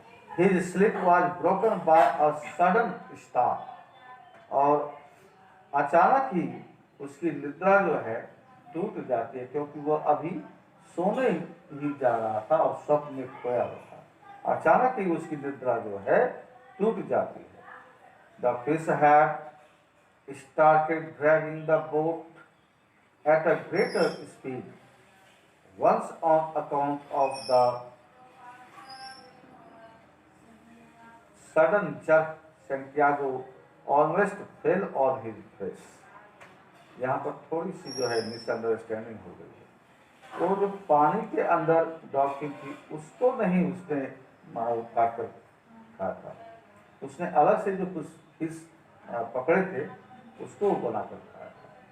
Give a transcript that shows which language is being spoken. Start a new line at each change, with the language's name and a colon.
English: His sleep was broken by a sudden start,
Hindi: और अचानक ही उसकी निद्रा जो है टूट जाती है, क्योंकि वह अभी सोने ही जा रहा था और स्वप्न में खोया हुआ था। अचानक ही उसकी निद्रा जो है टूट जाती है।
English: The fish had started dragging the boat at a greater speed. Once on account of the sudden jerk, Santiago almost fell on his face.
Hindi: यहाँ पर थोड़ी सी जो है मिसअंडरस्टैंडिंग हो गई है। वो जो पानी के अंदर डॉल्फिन थी उसको नहीं उसने काट कर खाया था, उसने अलग से जो कुछ फिश पकड़े थे उसको बनाकर खाया था।